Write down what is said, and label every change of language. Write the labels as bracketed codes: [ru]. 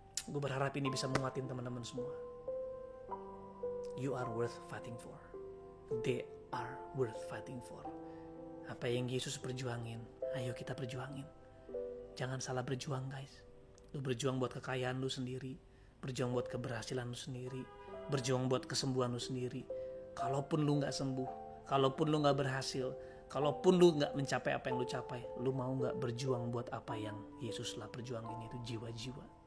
[id] Gue berharap ini bisa menguatin teman-teman semua. [en] You are worth fighting for. They are worth fighting for. [id] Apa yang Yesus perjuangin, ayo kita perjuangin. Jangan salah berjuang, guys. Lu berjuang buat kekayaan lu sendiri, berjuang buat keberhasilan lu sendiri, berjuang buat kesembuhan lu sendiri. Kalaupun lu gak sembuh, kalaupun lu gak berhasil, kalaupun lu gak mencapai apa yang lu capai, lu mau gak berjuang buat apa yang Yesus lah perjuangin, itu jiwa-jiwa.